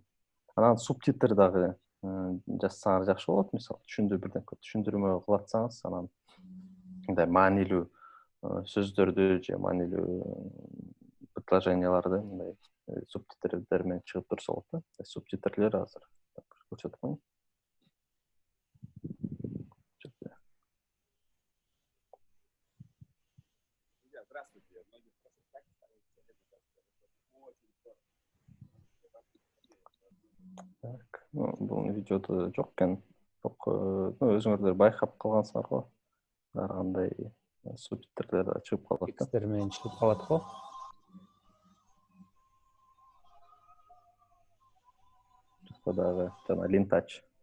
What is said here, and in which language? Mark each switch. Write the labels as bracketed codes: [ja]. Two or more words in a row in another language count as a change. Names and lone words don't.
[ky] Анан субтитр дагы жазсаңар жакшы болот. Мисалы, түшүндүрмө кылатсаңыз, анан мындай маанилүү сөздөрдү же маанилүү предложенияларды мындай субтитрлер менен чыгып турса болот да. Субтитрлер азыр көрсөтүп коеюн. [ru] Здравствуйте. Многие спрашивают, как становится это Так, [ky] бул видеодо жок экен. Бирок өзүңөрдөр байкап калгансыңар го. Ар кандай субтитрлер чыгып калат да. Текстер менен чыгып калат го. Дагы жана линтач.